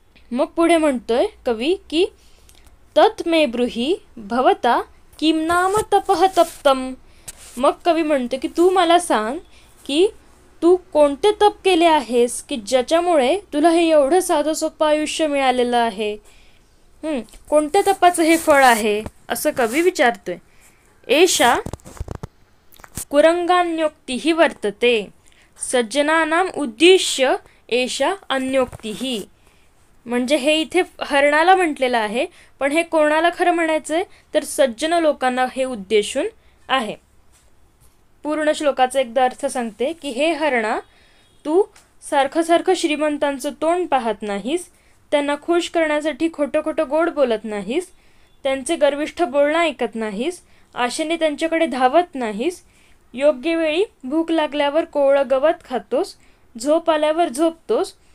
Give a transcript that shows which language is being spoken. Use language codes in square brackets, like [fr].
[mr] मग पुढे म्हणतोय कवी की [sa] तत् मे ब्रूहि भवता किम नाम तपः तप्तम. [mr] मग कवी म्हणतो की तू मला सांग की तू कोणते तप केले आहेस की ज्याच्यामुळे तुला हे एवढं साधं सोपं आयुष्य मिळालेलं आहे. कोणत्या तपाचं हे फळ आहे असं कवी विचारतोय. [sa] एषा कुरंगान्योक्तिः वर्तते सज्जनानाम उद्दिश्य एषा अन्योक्तिः. [mr] म्हणजे हे इथे हरणाला म्हटलेलं आहे, पण हे कोणाला खरं म्हणायचंय तर सज्जन लोकांना हे उद्देशून आहे. पूर्ण श्लोकाचा एकदा अर्थ सांगते की हे हरणा तू सारखं सारखं श्रीमंतांचं तोंड पाहत नाहीस, त्यांना खुश करण्यासाठी खोटं खोटं गोड बोलत नाहीस, त्यांचे गर्विष्ठ बोलणं ऐकत नाहीस, आशेने त्यांच्याकडे धावत नाहीस, योग्य वेळी भूक लागल्यावर कोवळं गवत खातोस, झोप आल्यावर झोपतोस.